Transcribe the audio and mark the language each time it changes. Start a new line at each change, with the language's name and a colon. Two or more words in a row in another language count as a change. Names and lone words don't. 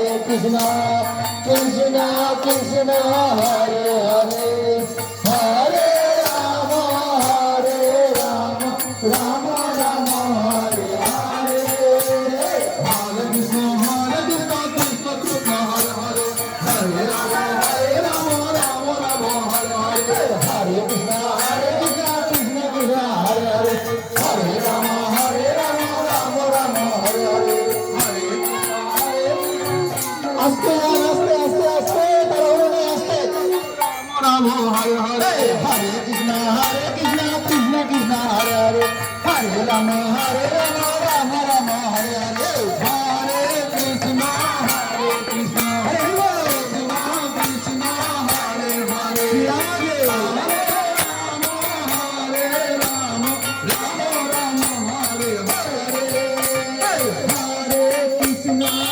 Bangla: Krishna Krishna Krishna Hare Hare Hare Rama Rama Rama Hare Hare Hare Krishna Krishna Krishna Hare Hare Hare Rama Rama Rama Hare Hare Hare Krishna Krishna Krishna Hare Hare Hare Rama Rama Rama Hare Hare আস্তে আস্তে আস্তে আস্তে তাড়াহুড়ো নেই আস্তে রাম হরে হরে হরে কৃষ্ণ কৃষ্ণ কৃষ্ণ হরে হরে হরে রাম রাম রাম হরে হরে হরে কৃষ্ণ কৃষ্ণ হরে কৃষ্ণ হরে হরে হরে রাম হরে রাম রাম রাম হরে হরে হরে কৃষ্ণ